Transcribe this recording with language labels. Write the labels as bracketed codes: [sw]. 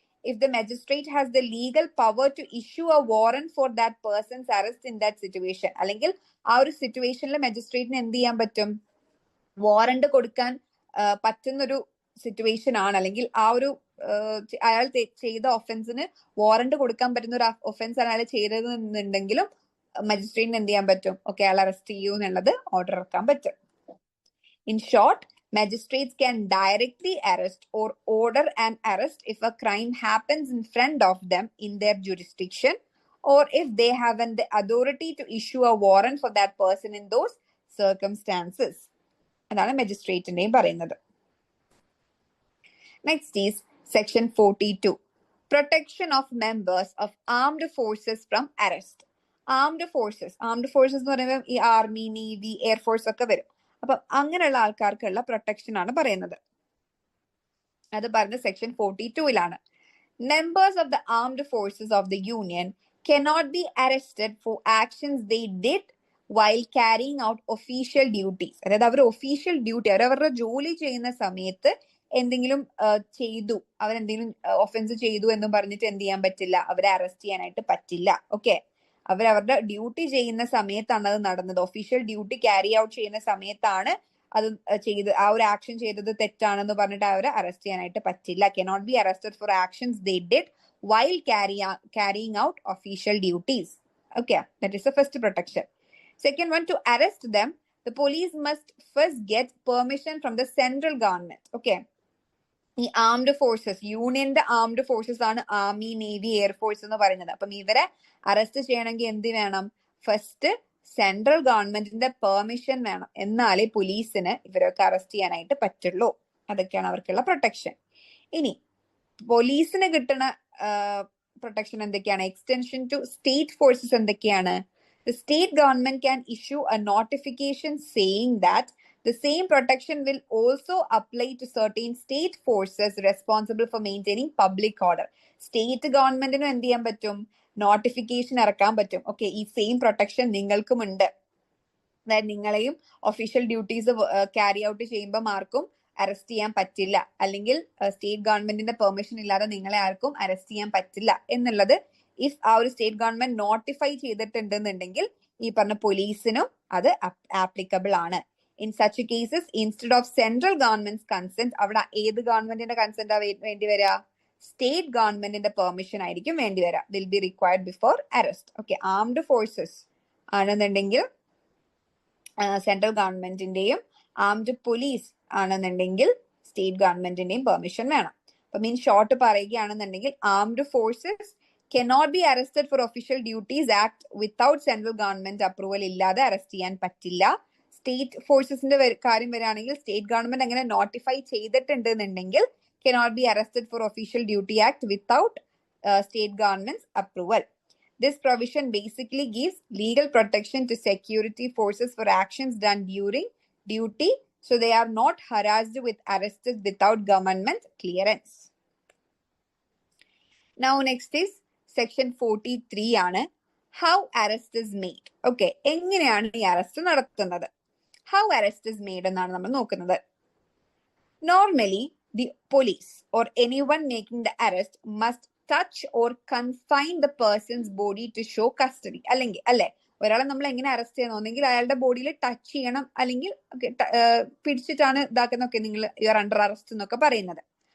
[en] If the magistrate has the legal power to issue a warrant for that person's arrest in that situation, [ml] അല്ലെങ്കിൽ ആ ഒരു സിറ്റുവേഷനിൽ മജിസ്ട്രേറ്റിന് എന്ത് ചെയ്യാൻ പറ്റും, വാറന്റ് കൊടുക്കാൻ പറ്റുന്നൊരു സിറ്റുവേഷൻ ആണ്, അല്ലെങ്കിൽ ആ ഒരു അയാൾ ചെയ്ത ഒഫൻസിന് വാറന്റ് കൊടുക്കാൻ പറ്റുന്ന ഒരു ഒഫൻസ് അയാൾ ചെയ്തതെന്നുണ്ടെങ്കിലും മജിസ്ട്രേറ്റിന് എന്ത് ചെയ്യാൻ പറ്റും, ഓക്കെ അയാൾ അറസ്റ്റ് ചെയ്യൂ എന്നുള്ളത് ഓർഡർ ഇറക്കാൻ പറ്റും. [en] In short, magistrates can directly arrest or order an arrest if a crime happens in front of them in their jurisdiction, or if they have the authority to issue a warrant for that person in those circumstances. [ml] അതാണ് മജിസ്ട്രേറ്റിന്റെയും പറയുന്നത്. [en] Next is section 42, protection of members of armed forces from arrest. [ml] armed forces എന്ന് പറയുമ്പോൾ ഈ army, navy, air force ഒക്കെ വരും. അപ്പൊ അങ്ങനെയുള്ള ആൾക്കാർക്കുള്ള protection ആണ് പറയുന്നത്. അത് പറഞ്ഞ [en] Section 42 members of the armed forces of the union cannot be arrested for actions they did while carrying out official duties. [ml] അതായത് അവർ ഒഫീഷ്യൽ ഡ്യൂട്ടി, അവരവരുടെ ജോലി ചെയ്യുന്ന സമയത്ത് എന്തെങ്കിലും ചെയ്തു, അവരെന്തെങ്കിലും ഒഫൻസ് ചെയ്തു എന്നും പറഞ്ഞിട്ട് എന്ത് ചെയ്യാൻ പറ്റില്ല, അവരെ അറസ്റ്റ് ചെയ്യാനായിട്ട് പറ്റില്ല. ഓക്കെ, അവരവരുടെ ഡ്യൂട്ടി ചെയ്യുന്ന സമയത്താണ് അത് നടന്നത്, ഒഫീഷ്യൽ ഡ്യൂട്ടി ക്യാരി ഔട്ട് ചെയ്യുന്ന സമയത്താണ് അത് ചെയ്ത് ആ ഒരു ആക്ഷൻ ചെയ്തത് തെറ്റാണെന്ന് പറഞ്ഞിട്ട് അവരെ അറസ്റ്റ് ചെയ്യാനായിട്ട് പറ്റില്ല. [en] Cannot be arrested for actions they did while carrying out official duties. Okay, that is the first protection. Second one, to arrest them, the police must first get permission from the central government. [ml] Okay, ഈ armed forces, യൂണിയന്റെ armed forces ആണ് army, navy, air force എന്ന് പറയുന്നത്. അപ്പം ഇവരെ arrest ചെയ്യണമെങ്കിൽ എന്ത് വേണം? ഫസ്റ്റ് സെൻട്രൽ ഗവൺമെന്റിന്റെ പെർമിഷൻ വേണം. എന്നാലേ പോലീസിന് ഇവരൊക്കെ അറസ്റ്റ് ചെയ്യാനായിട്ട് പറ്റുള്ളൂ. അതൊക്കെയാണ് അവർക്കുള്ള പ്രൊട്ടക്ഷൻ. ഇനി പോലീസിന് കിട്ടുന്ന പ്രൊട്ടക്ഷൻ എന്തൊക്കെയാണ്? എക്സ്റ്റൻഷൻ ടു സ്റ്റേറ്റ് ഫോഴ്സസ് എന്തൊക്കെയാണ്? [en] The state government can issue a notification saying that the same protection will also apply to certain state forces responsible for maintaining public order. [ml] State ഗവൺമെന്റിനും എന്ത് ചെയ്യാൻ പറ്റും? Notification ഇറക്കാൻ പറ്റും. Okay, ഈ same protection നിങ്ങൾക്കുമുണ്ട്. അതായത് നിങ്ങളെയും ഒഫീഷ്യൽ ഡ്യൂട്ടീസ് ക്യാരി ഔട്ട് ചെയ്യുമ്പോൾ ആർക്കും അറസ്റ്റ് ചെയ്യാൻ പറ്റില്ല, അല്ലെങ്കിൽ സ്റ്റേറ്റ് ഗവൺമെന്റിന്റെ പെർമിഷൻ ഇല്ലാതെ നിങ്ങളെ ആർക്കും അറസ്റ്റ് ചെയ്യാൻ പറ്റില്ല എന്നുള്ളത് ഇഫ് ആ ഒരു സ്റ്റേറ്റ് ഗവൺമെന്റ് നോട്ടിഫൈ ചെയ്തിട്ടുണ്ടെന്നുണ്ടെങ്കിൽ ഈ പറഞ്ഞ പോലീസിനും അത് ആപ്ലിക്കബിൾ ആണ്. [en] in such cases instead of central government consent, [ml] അവിടെ ഏത് ഗവൺമെന്റിന്റെ കൺസെന്റ് വേണ്ടി വരിക? സ്റ്റേറ്റ് ഗവൺമെന്റിന്റെ പെർമിഷൻ ആയിരിക്കും വേണ്ടി വരിക. [en] Will be required before arrest. [ml] Okay, armed forces ആണെന്നുണ്ടെങ്കിൽ സെൻട്രൽ ഗവൺമെന്റിന്റെയും, ആംഡ് പോലീസ് ആണെന്നുണ്ടെങ്കിൽ സ്റ്റേറ്റ് ഗവൺമെന്റിന്റെയും പെർമിഷൻ വേണം. അപ്പം ഇൻ ഷോർട്ട് പറയുകയാണെന്നുണ്ടെങ്കിൽ [en] Armed forces cannot be arrested for official duties act without central government approval. [ml] ഇല്ലാതെ അറസ്റ്റ് ചെയ്യാൻ പറ്റില്ല. സ്റ്റേറ്റ് ഫോഴ്സസിന്റെ കാര്യം വരികയാണെങ്കിൽ സ്റ്റേറ്റ് ഗവൺമെന്റ് അങ്ങനെ notify ചെയ്തിട്ടുണ്ടെന്നുണ്ടെങ്കിൽ [en] cannot be arrested for official duty act without state government's approval. This provision basically gives legal protection to security forces for actions done during duty, so they are not harassed with arrests without government clearance. Now next is section 43 ആണ്. How arrest is made. [ml] Okay, എങ്ങനെയാണ് ഈ arrest നടത്തുന്നത്? [en] how arrest is made [ml] എന്നാണ് നമ്മൾ നോക്കുന്നത്. [en] Normally the police or anyone making the arrest must touch or confine the person's body to show custody. [ml] അല്ലെങ്കിൽ അല്ലെ, ഒരാളെ നമ്മൾ എങ്ങനെ അറസ്റ്റ് ചെയ്യണം? ഒന്നെങ്കിൽ അയാളുടെ ബോഡിയിൽ ടച്ച് ചെയ്യണം, അല്ലെങ്കിൽ പിടിച്ചിട്ടാണ് ഇതാക്കുന്നൊക്കെ നിങ്ങൾ [en] you are under arrest [ml] എന്നൊക്കെ പറയുന്നത്.